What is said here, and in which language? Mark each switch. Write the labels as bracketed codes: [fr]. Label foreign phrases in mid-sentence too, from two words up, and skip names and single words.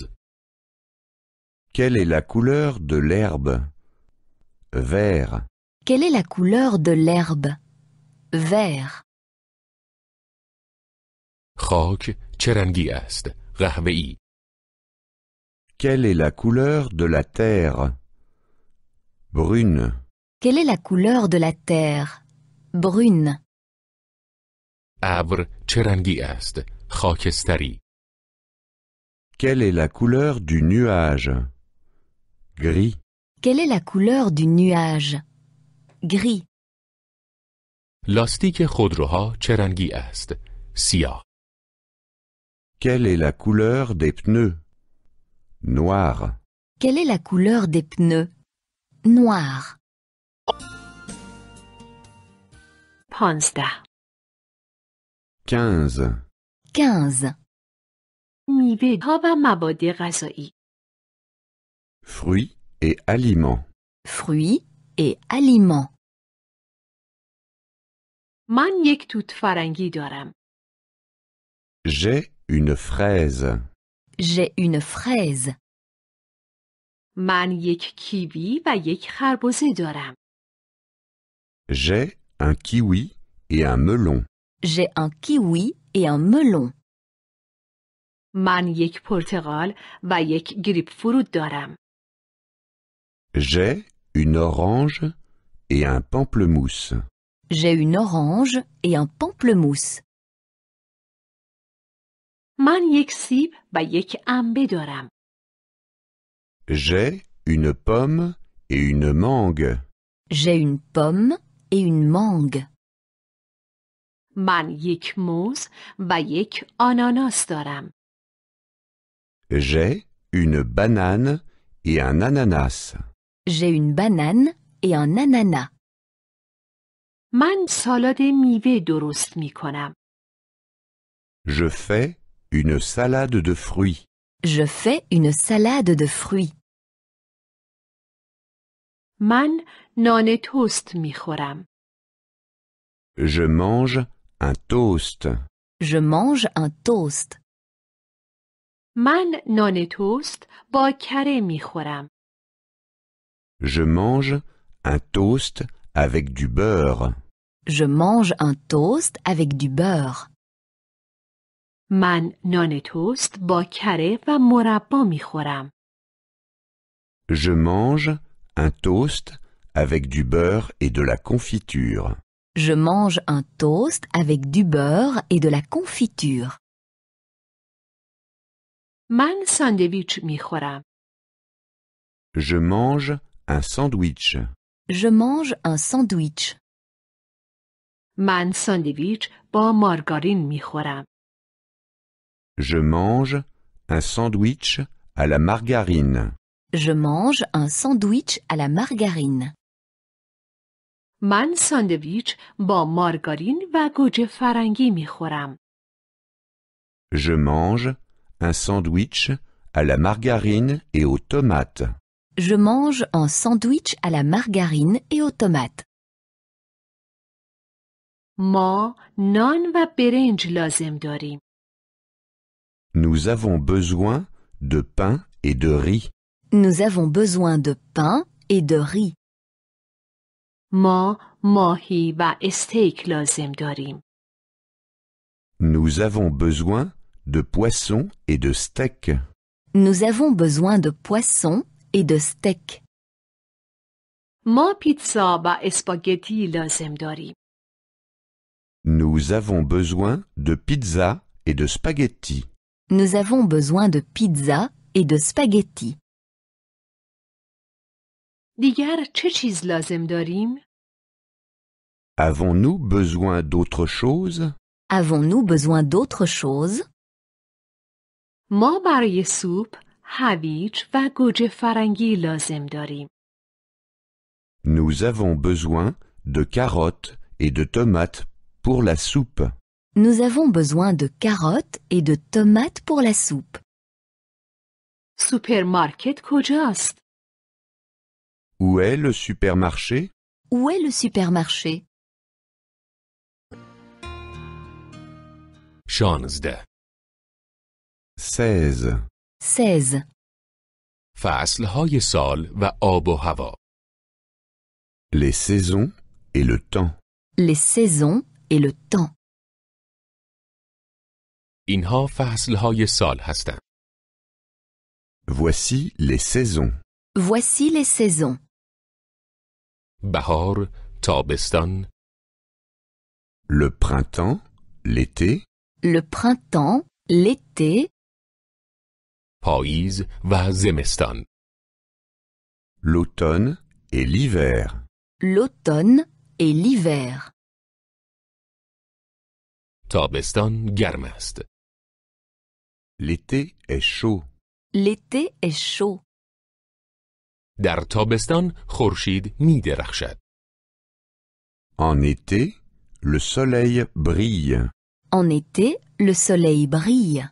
[fr] Quelle est la couleur de l'herbe? Vert. Quelle est la couleur de l'herbe? Vert. [fa] خاک چه رنگی است؟ قهوه‌ای. [fr] Quelle est la couleur de la terre? Brune. Quelle est la couleur de la terre? Brune. [fa] ابر چه رنگی است؟ خاکستری. [fr] Quelle est la couleur du nuage? Gris. Quelle est la couleur du nuage? Gris. [fa] لاستیک خودروها چه رنگی است؟ سیاه. [fr] Quelle est la couleur des pneus? Noir. Quelle est la couleur des pneus? Noir. 15. 15. 15. [fa] میوه‌ها و مواد غذایی. [fr] Fruits et aliments. Fruits et aliments. [fa] من یک توت فرنگی دارم. [fr] J'ai une fraise. J'ai une fraise. [fa] من یک کیوی و یک خربزه دارم. [fr] J'ai un kiwi et un melon. J'ai un kiwi et un melon. [fa] من یک پرتقال و یک گریپ فروت دارم. [fr] J'ai une orange et un pamplemousse. J'ai une orange et un pamplemousse. [fa] من یک سیب و یک انبه دارم. [fr] J'ai une pomme et une mangue. J'ai une pomme et une mangue. [fa] من یک موز و یک آناناس دارم. [fr] J'ai une banane et un ananas. J'ai une banane et un ananas. [fa] من سالاد میوه درست می کنم. [fr] Je fais une salade de fruits. Je fais une salade de fruits. [fa] من نان توست می خورم. [fr] Je mange un toast. Je mange un toast. [fa] من نان توست با کره می خورم. [fr] Je mange un toast avec du beurre. Je mange un toast avec du beurre. [fa] من نان توست با کره و مربا می خورم. [fr] Je mange un toast avec du beurre et de la confiture. Je mange un toast avec du beurre et de la confiture. [fa] من ساندویچ می خورم. [fr] Je mange un sandwich. Je mange un sandwich. [fa] من ساندویچ با مارگارین می خورم. [fr] Je mange un sandwich à la margarine. Je mange un sandwich à la margarine. [fa] من ساندویچ با مارگارین و گوجه فرنگی می خورم. [fr] Je mange un sandwich à la margarine et aux tomates. Je mange un sandwich à la margarine et aux tomates. [fa] ما نان و برنج لازم داریم. [fr] Nous avons besoin de pain et de riz. Nous avons besoin de pain et de riz. [fa] ما ماهی و استیک لازم داریم. [fr] Nous avons besoin de poisson et de steak. Nous avons besoin de poisson et de steak. [fa] ما پیتزا و اسپاگتی لازم داریم. [fr] Nous avons besoin de pizza et de spaghetti. Nous avons besoin de pizza et de spaghetti. [fa] دیگر چه چیز لازم داریم؟ [fr] Avons-nous besoin d'autre chose? Avons-nous besoin d'autre chose? [fa] ما برای سوپ هویج و گوجه فرنگی لازم داریم. [fr] Nous avons besoin de carottes et de tomates pour la soupe. Nous avons besoin de carottes et de tomates pour la soupe. [fa] سوپرمارکت کجاست؟ [fr] Où est le supermarché? Où est le supermarché? 16. 16. 16. [fa] فصلهای سال و آب و هوا. [fr] Les saisons et le temps. Les saisons et le temps. [fa] اینها فصلهای سال هستند. [fr] Voici les saisons. Voici les saisons. [fa] بهار، تابستان، [fr] Le printemps, l'été, Le printemps, l'été, [fa] پاییز و زمستان. [fr] l'automne et l'hiver. l'automne et l'hiver. [fa] تابستان گرم است. [fr] L'été est chaud. L'été est chaud. [fa] در تابستان خورشید می درخشد. [fr] En été, le soleil brille. En été, le soleil brille.